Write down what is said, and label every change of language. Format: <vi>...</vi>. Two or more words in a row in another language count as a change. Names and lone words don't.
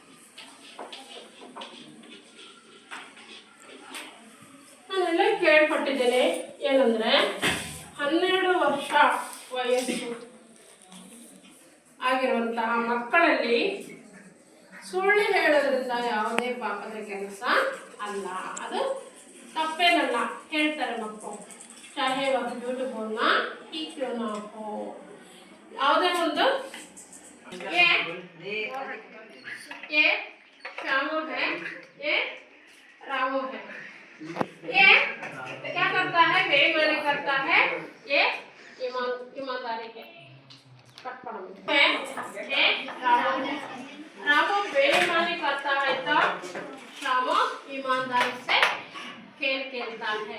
<kn>ನಾನೆಲ್ಲ ಕೇಳ್ಪಟ್ಟಿದ್ದೇನೆ ಏನಂದರೆ 12 ವರ್ಷ ವಯಸ್ಸು ಆಗಿರುವಂತಹ ಮಕ್ಕಳಲ್ಲಿ ಸುಳ್ಳು ಹೇಳೋದ್ರಿಂದ ಯಾವುದೇ ಪಾಪದ ಕೆಲಸ ಅಲ್ಲ, ಅದು ತಪ್ಪೇನಲ್ಲ ಹೇಳ್ತಾರೆ ಮಕ್ಕಳು।</kn> <hi>चाहे वह झूठ बोलना ही क्यों ना हो।</hi> <kn>ಯಾವುದೇ ಒಂದು</kn> <hi>ये श्यामू है, ये रामू है। ये क्या करता है? बेईमानी करता है ये ईमानदारी है। रामो बेईमानी करता है तो श्यामो ईमानदारी से खेल खेलता है।</hi>